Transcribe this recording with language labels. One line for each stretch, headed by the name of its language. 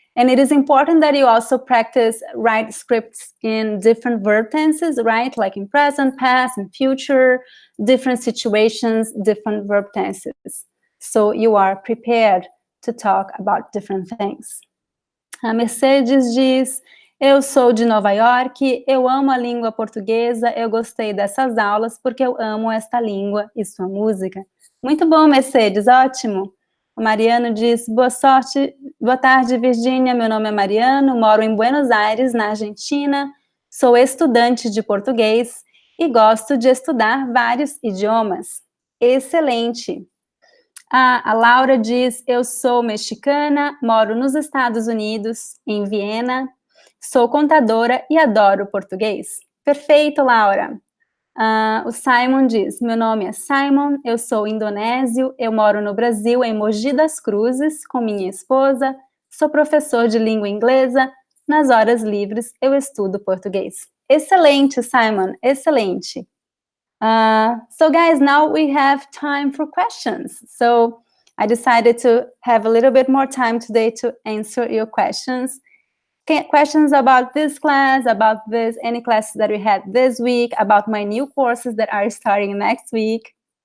English: And it is important that you also practice write scripts in different verb tenses, right? Like in present, past, and future, different situations, different verb tenses. So you are prepared to talk about different things.
Portuguese: A Mercedes diz: eu sou de Nova York, eu amo a língua portuguesa, eu gostei dessas aulas porque eu amo esta língua e sua música. Muito bom, Mercedes, ótimo. O Mariano diz: boa tarde, Virgínia, meu nome é Mariano, moro em Buenos Aires, na Argentina, sou estudante de português e gosto de estudar vários idiomas. Excelente. A Laura diz: eu sou mexicana, moro nos Estados Unidos, em Viena, sou contadora e adoro português. Perfeito, Laura. O Simon diz: meu nome é Simon, eu sou indonésio, eu moro no Brasil, em Mogi das Cruzes, com minha esposa, sou professor de língua inglesa, nas horas livres eu estudo português. Excelente, Simon, excelente.
English: So guys, now we have time for questions. So I decided to have a little bit more time today to answer your questions. Questions about this class, about any classes that we had this week, about my new courses that are starting next week.